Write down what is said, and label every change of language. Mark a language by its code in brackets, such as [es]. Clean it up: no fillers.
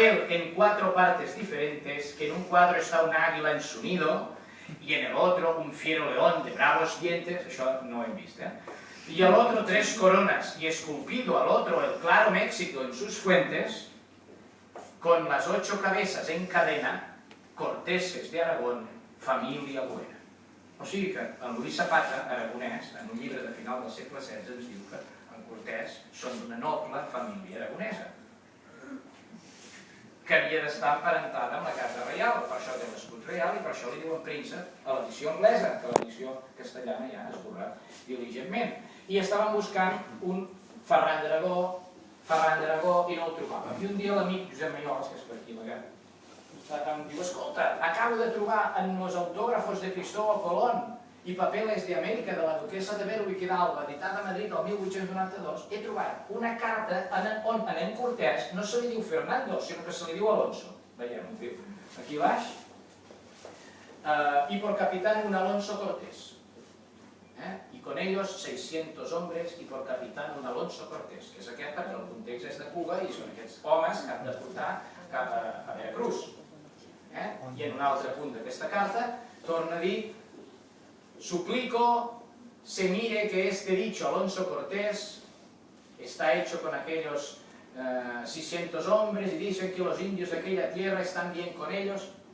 [es] en 4 partes diferentes, que en un cuadro está un águila en su nido, y en el otro un fiero león de bravos dientes", [ca] això no ho hem vist, [es] "y al otro 3 coronas, y esculpido al otro el claro México en sus fuentes, con las 8 cabezas en cadena, corteses de Aragón, família buena". [ca] O sigui que en Luis Zapata, aragonès, en un llibre de final del segle XVI, ens diu que en Cortés són d'una noble família aragonesa, que havia d'estar emparentada amb la casa reial, per això té l'escut reial i per això li diuen príncep a l'edició anglesa, que l'edició castellana ja ha esborrat diligentment. I estaven buscant un Ferran d'Aragó i no el trobaven. I un dia l'amic Josep Mayolas, que és per aquí em diu: "Escolta, acabo de trobar en los autógrafos de Cristóbal Colón y papeles de América de la duquesa de Berwick i d'Alba, editada a Madrid el 1892, he trobat una carta on a en Cortés no se li diu Fernando, sinó que se li diu Alonso". Veiem, aquí baix. [es] "Y por capitán un Alonso Cortés. Y con ellos 600 hombres y por capitán un Alonso Cortés", [ca] que és aquest perquè el context és de Cuba i són aquests homes que han de portar cap a Veracruz. I en un altre punt d'aquesta carta torna a dir: [es] "Suplico se mire que este dicho Alonso Cortés está hecho con aquellos 600 hombres y dicen que los indios de aquella tierra están bien con ellos".